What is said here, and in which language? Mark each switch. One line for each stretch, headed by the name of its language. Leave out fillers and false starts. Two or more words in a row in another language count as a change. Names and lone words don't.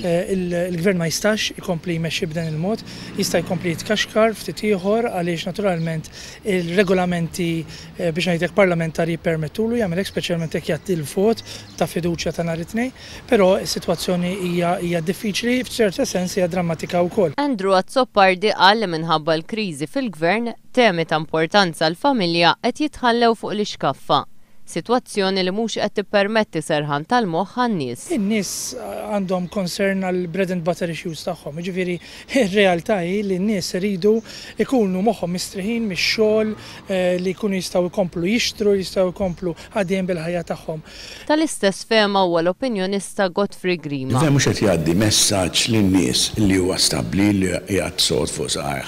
Maltese: Il-Gvern ma jistax ikompli jmexxi b'dan il-mod, jista' jkompli jitkaxkar ftit ieħor għaliex naturalment il-regolamenti biex ngħidlek parlamentari jippermettulu jagħmel hekk speċjalment jekk jagħti l-vot ta' fiduċja ta' nhar it-tnejn, però s-sitwazzjoni hija diffiċli f'ċerta sens hija drammatika wkoll. Andrew Azzoppardi qal li minħabba l-kriżi fil-Gvern temi ta' importanza għall-familja qed jitħallew fuq l-iskaffa. Sitwazzjoni li mhux qed tippermetti serħan tal-moħħ għan-nies. In-nies għandhom concern għal
English: bread and butter issues
Maltese: tagħhom. Jiġifieri ir-realtà hi li n-nies iridu jkunu moħħhom mistrieħin mix-xogħol li jkunu jistgħu jkomplu jixtru, jistgħu jkomplu għaddejjem bil-ħajja tagħhom. Tal-istess fehma huwa l-opinjonista Godfrey Grima. Il-gvern mhux qed jgħaddi messaġġ lin-nies li huwa stabbli li qiegħed sod fuq saqajh.